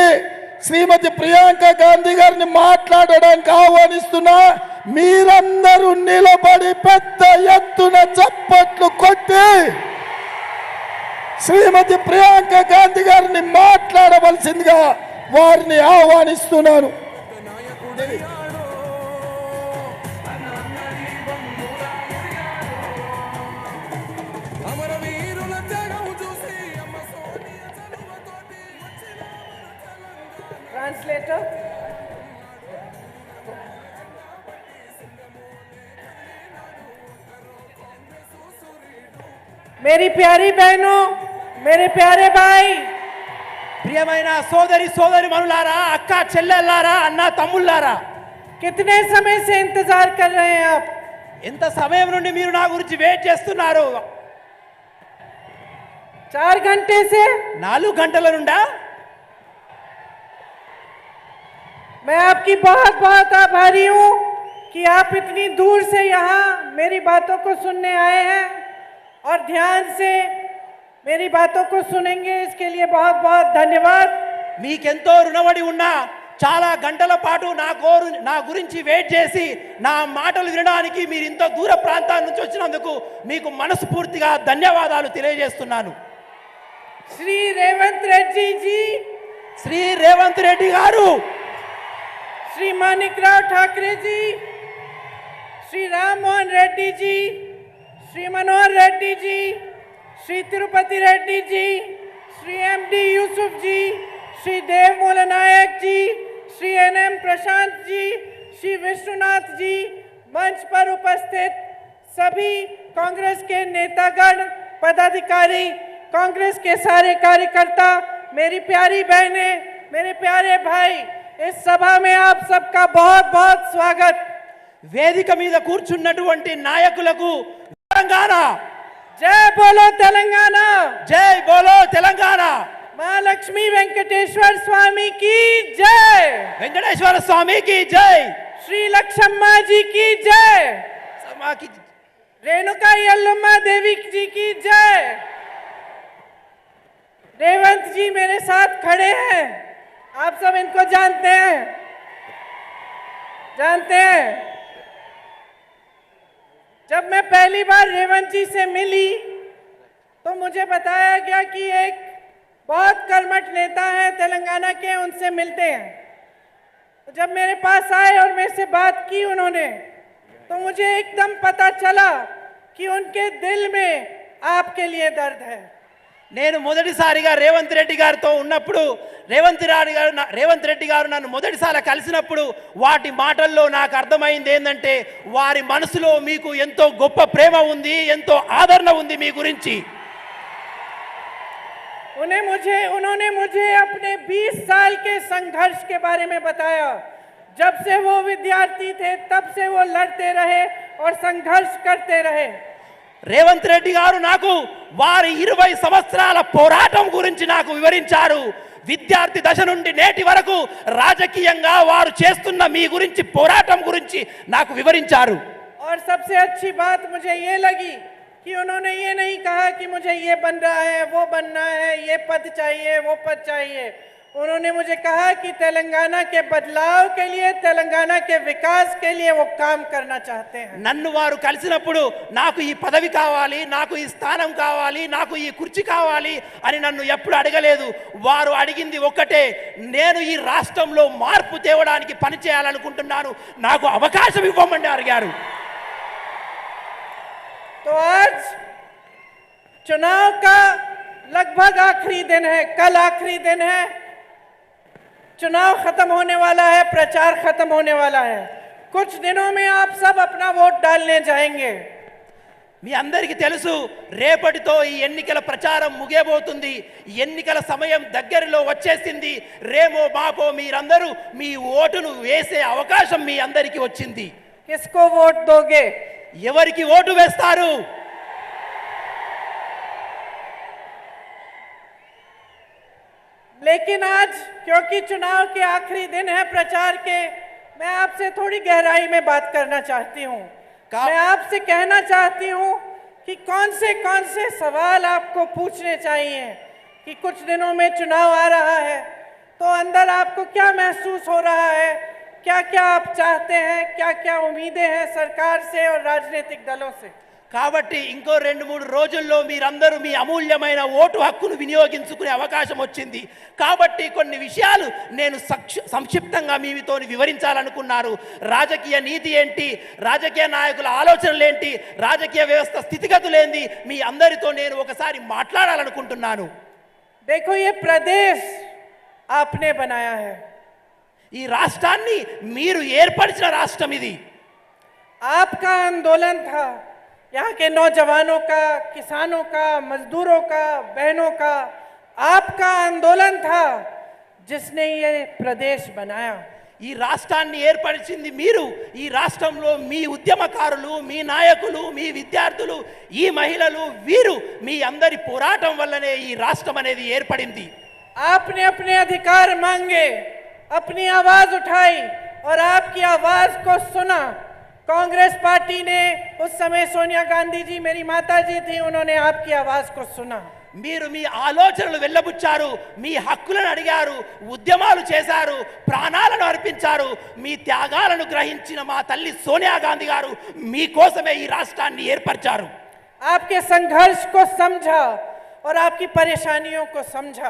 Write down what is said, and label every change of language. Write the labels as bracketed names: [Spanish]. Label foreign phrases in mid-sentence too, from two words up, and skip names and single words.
[Telugu] శ్రీమతి ప్రియాంక గాంధీ గారిని మాట్లాడడానికి ఆహ్వానిస్తున్నా. మీరందరూ నిలబడి పెద్ద ఎత్తున చప్పట్లు కొట్టి శ్రీమతి ప్రియాంక గాంధీ గారిని మాట్లాడవలసిందిగా వారిని ఆహ్వానిస్తున్నాను. [Hindi] ट्रांसलेटर मेरी प्यारी बहनों, मेरे प्यारे भाई, [Telugu] ప్రియమైన సోదరి సోదరిమణులారా, అక్క చెల్లెల్లారా, అన్న తమ్ముళ్ళారా, [Hindi] कितने समय से इंतजार कर रहे हैं आप? [Telugu] ఎంత సమయం నుండి మీరు నా గురించి వెయిట్ చేస్తున్నారు? [Hindi] 4 घंटे से [Telugu] 4 గంటల నుండా? [Hindi] मैं आपकी बहुत बहुत आभारी हूँ कि आप इतनी दूर से यहाँ मेरी बातों को सुनने आए हैं और ध्यान से मेरी बातों को सुनेंगे. इसके लिए बहुत बहुत धन्यवाद. [Telugu] మీకెంతో రుణపడి ఉన్నా. చాలా గంటల పాటు నా గురించి వెయిట్ చేసి నా మాటలు వినడానికి మీరు ఇంత దూర ప్రాంతాల నుంచి వచ్చినందుకు మీకు మనస్ఫూర్తిగా ధన్యవాదాలు తెలియజేస్తున్నాను. [Hindi] श्री रेवंत रेड्डी जी, [Telugu] శ్రీ రేవంత్ రెడ్డి గారు, [Hindi] श्री मानिकराव ठाकरे जी, श्री राम मोहन रेड्डी जी, श्री मनोहर रेड्डी जी, श्री तिरुपति रेड्डी जी, श्री एमडी यूसुफ जी, श्री देव मोलनायक जी, श्री एनएम प्रशांत जी, श्री विश्वनाथ जी, मंच पर उपस्थित सभी कांग्रेस के नेतागण, पदाधिकारी, कांग्रेस के सारे कार्यकर्ता, मेरी प्यारी बहनें, मेरे प्यारे भाई, इस सभा में आप सबका बहुत बहुत स्वागत. [Telugu] వేదిక మీద కూర్చున్నటువంటి నాయకులకు తెలంగాణ [Hindi] जय बोलो तेलंगाना, जय बोलो तेलंगाना, महालक्ष्मी वेंकटेश्वर स्वामी की जय, [Telugu] వెంకటేశ్వర స్వామికి జై, [Hindi] श्री लक्ष्मा जी की जय, [Telugu] సమాకి [Hindi] रेणुका यल्लम्मा देवी जी की जय. रेवंत जी मेरे साथ खड़े हैं, आप सब इनको जानते हैं. जब मैं पहली बार रेवंत जी से मिली तो मुझे बताया गया कि एक बहुत कर्मठ नेता है तेलंगाना के, उनसे मिलते हैं. तो जब मेरे पास आए और मेरे से बात की उन्होंने, तो मुझे एकदम पता चला कि उनके दिल में आपके लिए दर्द है. [Telugu] నేను మొదటిసారిగా రేవంత్ రెడ్డి గారితో ఉన్నప్పుడు రేవంత్ రెడ్డి గారు నన్ను మొదటిసారి కలిసినప్పుడు వాటి మాటల్లో నాకు అర్థమైంది ఏంటంటే వారి మనసులో మీకు ఎంతో గొప్ప ప్రేమ ఉంది, ఎంతో ఆదరణ ఉంది మీ గురించి. [Hindi] उन्होंने मुझे अपने 20 साल के संघर्ष के बारे में बताया। जब से वो विद्यार्थी थे तब से वो लड़ते रहे और संघर्ष करते रहे। [Telugu] రేవంత్ రెడ్డి గారు నాకు వారి 20 సంవత్సరాల పోరాటం గురించి నాకు వివరించారు. విద్యార్థి దశ నుండి నేటి వరకు రాజకీయంగా వారు చేస్తున్న మీ గురించి పోరాటం గురించి నాకు వివరించారు. [Hindi] और सबसे अच्छी बात मुझे ये लगी कि उन्होंने ये नहीं कहा कि मुझे ये बन रहा है, वो बनना है, ये पद चाहिए, वो पद चाहिए। उन्होंने मुझे कहा कि तेलंगाना के बदलाव के लिए, तेलंगाना के विकास के लिए वो काम करना चाहते हैं। [Telugu] నన్ను వారు కలిసినప్పుడు నాకు ఈ పదవి కావాలి, నాకు ఈ స్థానం కావాలి, నాకు ఈ కుర్చీ కావాలి అని నన్ను ఎప్పుడు అడగలేదు. వారు అడిగింది ఒక్కటే, నేను ఈ రాష్ట్రంలో మార్పు తేవడానికి పని చేయాలనుకుంటున్నాను, నాకు అవకాశం ఇవ్వమని అడిగారు. [Hindi] तो आज चुनाव का लगभग आखिरी दिन है, कल आखिरी दिन है। चुनाव खत्म होने वाला है, प्रचार खत्म होने वाला है। कुछ दिनों में आप सब अपना वोट डालने जाएंगे। [Telugu] మీ అందరికీ తెలుసు, రేపటితో ఈ ఎన్నికల ప్రచారం ముగియబోతుంది. ఎన్నికల సమయం దగ్గరలో వచ్చేసింది. రేమో మాపో మీరందరూ మీ ఓటును వేసే అవకాశం మీ అందరికీ వచ్చింది. [Hindi] किसको वोट दोगे? [Telugu] ఎవరికి ఓటు వేస్తారు? [Hindi] लेकिन आज क्योंकि चुनाव के आखिरी दिन है प्रचार के, मैं आपसे थोड़ी गहराई में बात करना चाहती हूँ। मैं आपसे कहना चाहती हूँ कि कौन से सवाल आपको पूछने चाहिए कि कुछ दिनों में चुनाव आ रहा है तो अंदर आपको क्या महसूस हो रहा है, क्या क्या आप चाहते हैं, क्या क्या उम्मीदें हैं सरकार से और राजनीतिक दलों से। [Telugu] కాబట్టి ఇంకో 2-3 రోజుల్లో మీరందరూ మీ అమూల్యమైన ఓటు హక్కును వినియోగించుకునే అవకాశం వచ్చింది. కాబట్టి కొన్ని విషయాలు నేను సంక్షిప్తంగా మీతో వివరించాలనుకున్నారు. రాజకీయ నీతి ఏంటి, రాజకీయ నాయకుల ఆలోచనలు ఏంటి, రాజకీయ వ్యవస్థ స్థితిగతులు ఏంటి, మీ అందరితో నేను ఒకసారి మాట్లాడాలనుకుంటున్నాను. [Hindi] देखो, ये प्रदेश आपने बनाया है। [Telugu] ఈ రాష్ట్రాన్ని మీరు ఏర్పరిచిన రాష్ట్రం ఇది. [Hindi] आपका आंदोलन था, यहाँ के नौजवानों का, किसानों का, मजदूरों का, बहनों का आपका आंदोलन था जिसने ये प्रदेश बनाया। [Telugu] ఈ రాష్ట్రాన్ని ఏర్పరిచింది మీరు. ఈ రాష్ట్రంలో మీ ఉద్యమకారులు, మీ నాయకులు, మీ విద్యార్థులు, ఈ మహిళలు, వీరు మీ అందరి పోరాటం వల్లనే ఈ రాష్ట్రం అనేది ఏర్పడింది. [Hindi] आपने अपने अधिकार मांगे, अपनी आवाज उठाई और आपकी आवाज को सुना। कांग्रेस पार्टी ने, उस समय सोनिया गांधी जी मेरी माता जी थी, उन्होंने आपकी आवाज को सुना। [Telugu] మీరు మీ ఆలోచనలు వెళ్ళబుచ్చారు, మీ హక్కులను అడిగారు, ఉద్యమాలు చేశారు, ప్రాణాలను అర్పించారు. మీ త్యాగాలను గ్రహించిన మా తల్లి సోనియా గాంధీ గారు మీకోసమే ఈ రాష్ట్రాన్ని ఏర్పరిచారు. [Hindi] आपके संघर्ष को समझा और आपकी परेशानियों को समझा।